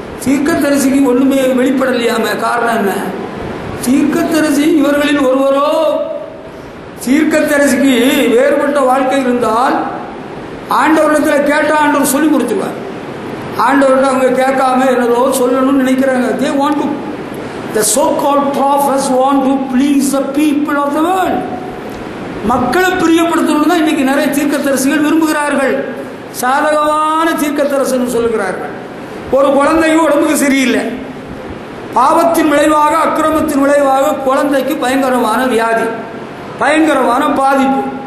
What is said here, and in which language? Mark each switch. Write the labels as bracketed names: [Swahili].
[Tamil] தீர்க்கதரிசிக்கு ஒன்றுமே வெளிப்படலையாம. காரணம் என்ன? தீர்க்கதரிசி இவர்களில் ஒருவரோ. தீர்க்கதரிசிக்கு வேறுபட்ட வாழ்க்கை இருந்தால் ஆண்டவரிடத்தில் கேட்டால் ஆண்டவர் சொல்லி கொடுத்துருவார். ஆண்டவர்கிட்ட அவங்க கேட்காம என்னதோ சொல்லணும்னு நினைக்கிறாங்க. [English] They want to, the so-called prophets want to please the people of the world. [Tamil] மக்களை பிரியப்படுத்தணும் தான் இன்னைக்கு நிறைய தீர்க்கதரிசிகள் விரும்புகிறார்கள். சாதகமான தீர்க்கதரிசனம் சொல்லுகிறார்கள். ஒரு குழந்தையும் உடம்புக்கு சரியில்லை, பாவத்தின் விளைவாக அக்கிரமத்தின் விளைவாக குழந்தைக்கு பயங்கரமான வியாதி, பயங்கரமான பாதிப்பு.